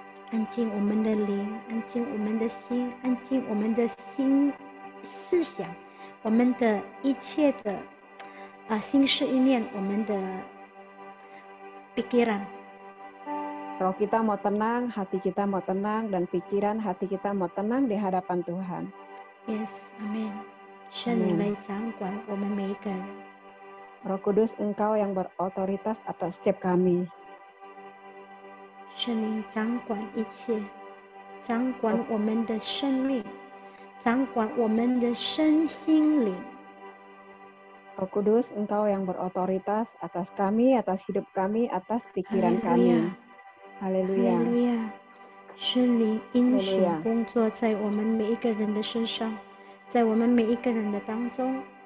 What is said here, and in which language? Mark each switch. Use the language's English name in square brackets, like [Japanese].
[Chinese] 安静我们的灵，安静我们的心，安静我们的心思想，我们的一切的心事意念，我们的 pikiran。 [Indonesian] roh kita mau tenang, hati kita mau tenang, dan pikiran hati kita mau tenang di hadapan Tuhan. [English] Yes， Amen。 [Chinese] 圣灵来掌管我们每一个人。 [Indonesian] Roh Kudus, Engkau yang berotoritas atas setiap kami. [Chinese] 圣灵掌管一切，掌管我们的生命，掌管我们的身心灵。 [Indonesian] Roh Kudus, Engkau yang berotoritas atas kami, atas hidup kami, atas pikiran kami. Haleluya. [Chinese] 哈利路亚！圣灵应许工作在我们每一个人的身上，在我们每一个人的当中。